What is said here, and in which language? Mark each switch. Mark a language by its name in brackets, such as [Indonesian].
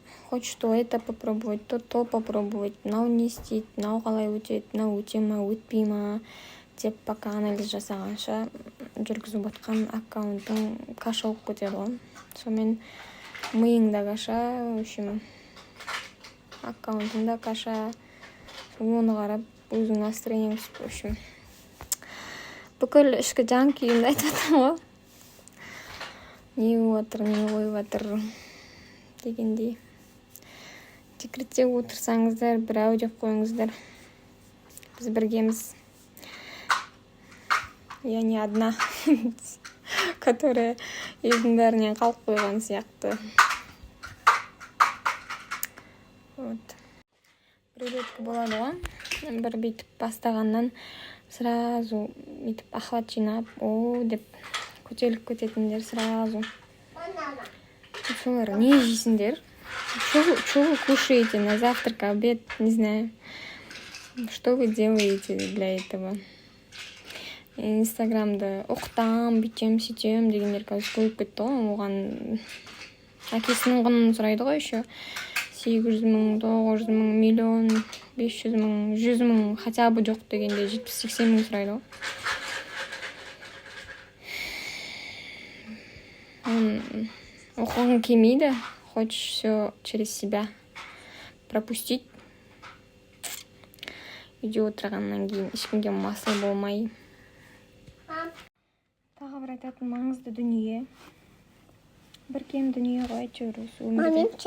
[Russian] Хочешь то это попробовать, то попробовать. [Kazakh] Мынау не істейді, мынау қалай өтеді, мынау өте ма, өтпей ма деп пока анализ жасағанша жүргізіп отқан аккаунтың каша болып кетеді ғой. Сонымен миыңда каша, [Russian] в общем, [Kazakh] аккаунтыңда каша, оны қарап өзің настроениең түсіп, в общем, бүкіл ішкі жан күйімді айтып жатырмын ғой. Не болып жатыр, не қойып жатыр дегендей. Декретте отырсаңыздар, бір ау деп қойыңыздар. Біз біргеміз. [Russian] Я не одна, которая [Kazakh] елдің бәрінен қалып қойған сияқты. Вот. Біреулердікі болады ғой. Бір бүйтіп бастағаннан сразу бүйтіп ахват жинап, о деп көтеріліп кететіндер сразу. Солар не жейсіңдер? [Russian] Что вы кушаете на завтрак, обед, не знаю. Что вы делаете для этого? [Kazakh] Инстаграмда оқытам, бүйтем, сөйтем дегендер қазір көйіп кетті ғой. Оған әкесінің құнын сұрайды ғой еще. 800 мың, 900 мың, миллион, 500 мың, 100 мың, хотя бы жоқ дегенде 70-80 мың сұрайды ғой. Оқығың келмейді, [Russian] хочешь все через себя пропустить. [Kazakh] Үйде отырғаннан кейін ешкімге масыл болмай. Тағы бір айтатын маңызды дүние. Бір кем дүние ғой әйтеуір осы өмірде.